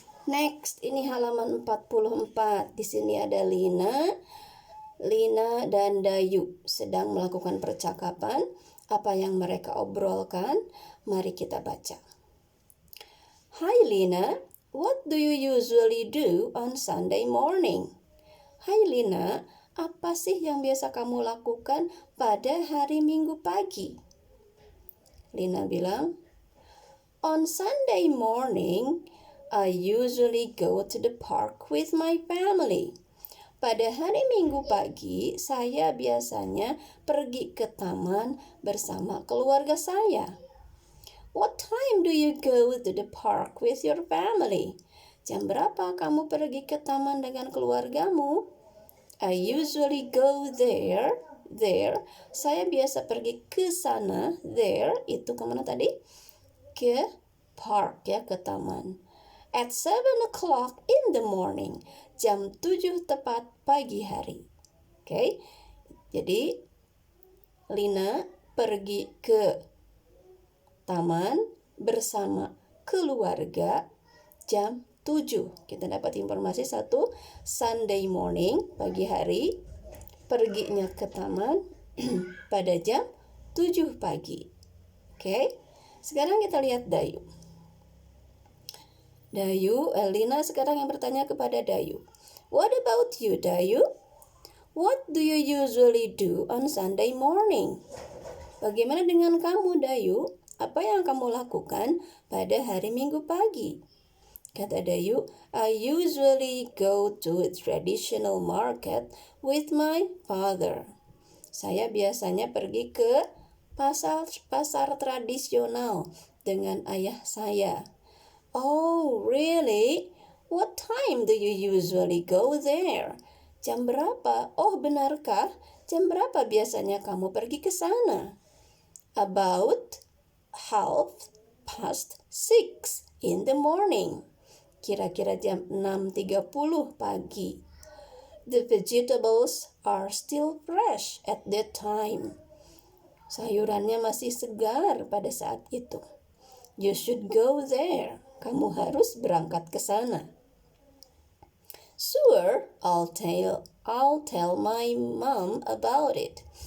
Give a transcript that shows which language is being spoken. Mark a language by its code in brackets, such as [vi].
[id] Next, ini halaman 44. Di sini ada Lina dan Dayu sedang melakukan percakapan. Apa yang mereka obrolkan? Mari kita baca. [en] Hi Lina, what do you usually do on Sunday morning? [id] Hai Lina, apa sih yang biasa kamu lakukan pada hari Minggu pagi? Lina bilang, [en] on Sunday morning, I usually go to the park with my family. [id] Pada hari Minggu pagi, saya biasanya pergi ke taman bersama keluarga saya. [en] What time do you go to the park with your family? [id] Jam berapa kamu pergi ke taman dengan keluargamu? [en] I usually go there. [id] Saya biasa pergi ke sana. There, itu kemana tadi? Ke park ya, ke taman. [en] At 7 o'clock in the morning. [id] Jam 7 tepat pagi hari. Oke. Jadi Lina pergi ke taman bersama keluarga jam 7. Kita dapat informasi satu, Sunday morning, pagi hari. Perginya ke taman pada jam 7 pagi. Oke. Sekarang kita lihat Dayu. Lina sekarang yang bertanya kepada Dayu. [en] What about you, [id] Dayu? [en] What do you usually do on Sunday morning? [id] Bagaimana dengan kamu, Dayu? Apa yang kamu lakukan pada hari Minggu pagi? Kata Dayu, [en] I usually go to a traditional market with my father. [id] Saya biasanya pergi ke pasar tradisional dengan ayah saya. [en] Oh, really? What time do you usually go there? [id] Jam berapa? Oh, benarkah? Jam berapa biasanya kamu pergi ke sana? [en] About 6:30 in the morning. [id] Kira-kira jam 6:30 pagi. [en] The vegetables are still fresh at that time. [id] Sayurannya masih segar pada saat itu. [en] You should go there. [id] Kamu harus berangkat ke sana. [en] Sure, I'll tell my mom about it.